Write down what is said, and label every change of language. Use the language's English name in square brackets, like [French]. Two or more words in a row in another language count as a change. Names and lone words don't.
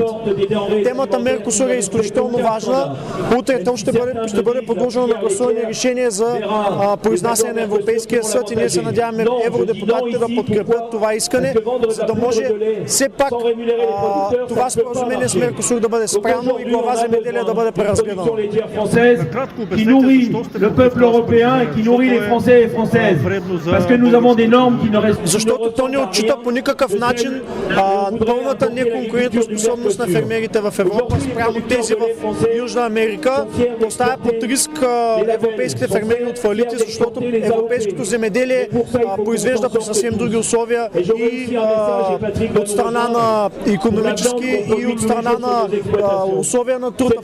[Bulgarian] Темата Меркосур е изключително важна. Утре то ще бъде подложено на гласуване решение за произнасяне на Европейския съд и ние се надяваме евродепутатите да подкрепят това искане, за да може все пак това споразумение с Меркосур да бъде спряно и глава земеделие да бъде преразгледано. Накратко обяснете защо сте [French] européen et qui nourrit les Français et Françaises. Parce que nous avons des normes qui ne respectent. [Bulgarian] Защото то не отчита по никакъв начин пълната неконкурентоспособност на фермерите в Европа спрямо тези в Южна Америка. Поставя под риск европейските фермери от фалити, защото европейското земеделие произвежда по съвсем други условия и от страна на икономически и от страна на условия на труд.